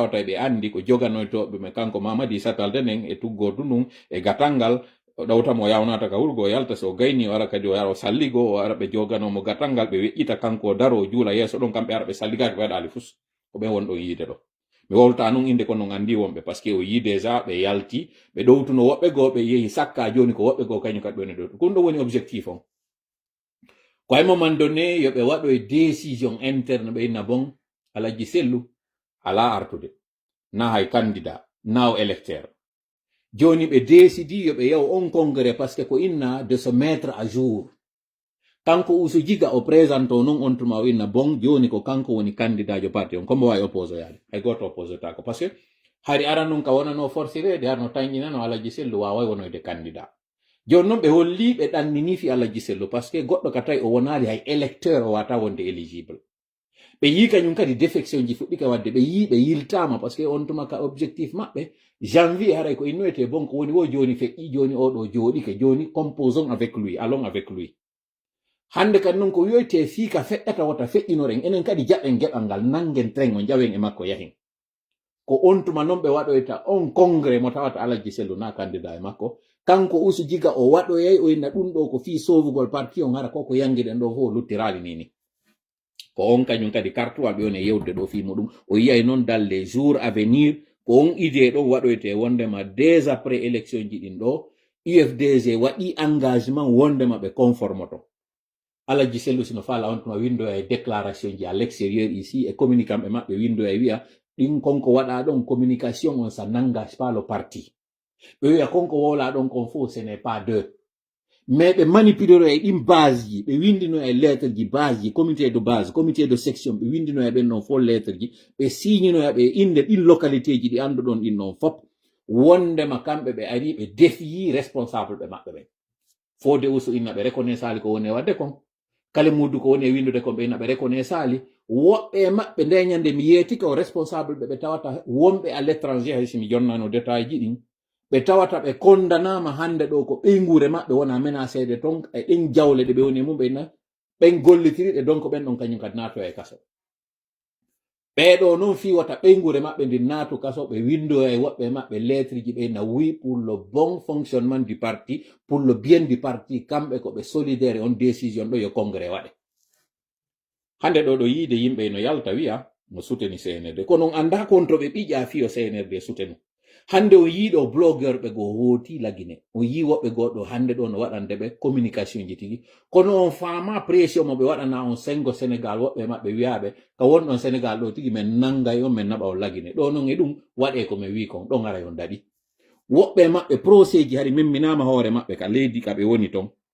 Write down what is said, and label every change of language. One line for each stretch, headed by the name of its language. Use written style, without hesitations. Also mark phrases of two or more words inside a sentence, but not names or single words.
Fula: tawata ɓe andi ko joganoytoɓe me kanko Mamadi Satalde nden e tuggordu ndun e gatangal ɗawtamo o yawnata ka wurgo o yalta so gayni o ara kadi o yara o salligo o ara ɓe joganomo gatangal ɓe weƴƴita kanko o daro o juula yeeso ɗon kamɓe ara ɓe salligaki ɓe waɗali fus ko ɓen wonɗo yiide ɗo mi wolta nun inde ko non andi wonɓe
French: par ce que
Fula: o yi déjà ɓe yalti ɓe ɗowtuno woɓɓe goo ɓe yehi sakka joni ko woɓɓe goo kañum kadi woni ɗo ɗum ɗo woni objectif on ko ay
French: moment donné
Fula: yoɓe waɗo e
French: décision interne
Fula: ɓe inna bon Alaji Sellu ala artude na hay candidat na o électeur joni ɓe décidi yoɓe yaw on
French: congrès par ce que
Fula: ko inna
French: de se mettre à jour
Fula: kanko Usu Jiga o présente o non on tuma o inna bon joni ko kanko woni candidat jo parti on kombo wawi oppose yaade hay goto oppose ta ko
French: par ce que
Fula: hari aran nun ka wonano forcirede harno tañinano Alaji Sellu waway wonoyde candidat joni noon ɓe holli ɓe ɗannini fi Alaji Sellu
French: par ce que
Fula: goɗɗo ka tawi o wonali hay électeur o wata wonde éligible ɓe yi kañum kadi défection ji fuɗɗi ka wadde ɓe yi ɓe yiltama
French: par ce que
Fula: on tuma ka objectif maɓɓe janvier haray ko innoyete bon ko woni wo joni feƴƴi joni oɗo jooɗike joni
French: composons avec lui allons avec lui
Fula: hande kadi noon ko wiyoyte fii ka feƴƴata wota feƴƴinoren enen kadi jaɓen geɓal ngal nangen train o jawen e makko yahin ko on tuma noon ɓe waɗoyta on congrès mo tawata Alaji Sellu na candidat e makko kanko usu jiga o waɗoyay o inna ɗum ɗo ko fii sowugol parti on hara koko yangiɗen ɗo fof luttirali nini ko on kañum kadi kartuwal ɓe woni yewde ɗo fi muɗum o yiyay noon
French: dans les jours à venir
Fula: ko on idée ɗon waɗoyte wondema
French: dès après élection
Fula: ji ɗin ɗo UFDG waɗi engagement wondema ɓe conformoto Alaji Sellu sino faala on tuma windoya e déclaration ji
French: à l'extérieur ici
Fula: e communicant ɓe maɓɓe windoya wiya ɗin konko waɗa ɗon communication on
French: ça n'engage pas le parti
Fula: ɓe wiya konko wola ɗon kon fof
French: ce n'est pas deux mais
Fula: ɓe manipulero e ɗin base ji ɓe windino e lettre ji base ji
French: comité de base comité de section
Fula: ɓe windino e ɓen ɗon fof lettre ji ɓe signinoya ɓe inde ɗin localité ji ɗi anduɗon ɗin ɗon fop wondema kamɓe ɓe ari ɓe défiyi responsable ɓe maɓɓe ɓen fode usu inna ɓe reconnaisse ali ko woni e wadde kon kala mudu ko woni e windude kon ɓe inna ɓe reconnaisse ali woɓɓe maɓɓe nde ñande mi yeeti ko responsable ɓe tawata wonɓe
French: à l'étranger
Fula: hay simi jonnano détail ji ɗin ɓe tawata ɓe kondanama hande ɗo ko ɓeygure maɓɓe wona menacede ton e ɗen jawle ɗe ɓe woni mum ɓenna ɓen gollitiriɗe donc ɓen ɗon kañum kadi nato e kaso ɓeɗo noon fi wata ɓeygure maɓɓe ndi naatu kaso ɓe windo e woɓɓe maɓɓe lettre ji ɓe na
French: oui pour le bon fonctionnement du parti pour le bien du parti
Fula: kamɓe ko ɓe solidaire on décision ɗo yo congrès waɗe hande ɗo yiide yimɓe no yalta wiya mo souteni CNRD kono anda kon to ɓe ɓiƴa fiyo CNRD soutenu hande o yiiɗo blogueur ɓe go hooti lagine o yi woɓɓe goɗɗo hande ɗo no waɗande ɓe communication ji tigi kono on faama pression mo ɓe waɗana on sengo Sénégal woɓɓe maɓɓe wiyaɓe ka wonɗon Sénégal ɗo tigi min nangay on min naɓa o lagine ɗo noon e ɗum waɗe ko mi wi kon ɗon ara on daɗi woɓɓe maɓɓe procès ji hari memminama hoore maɓɓe ka leydi ka ɓe woni ton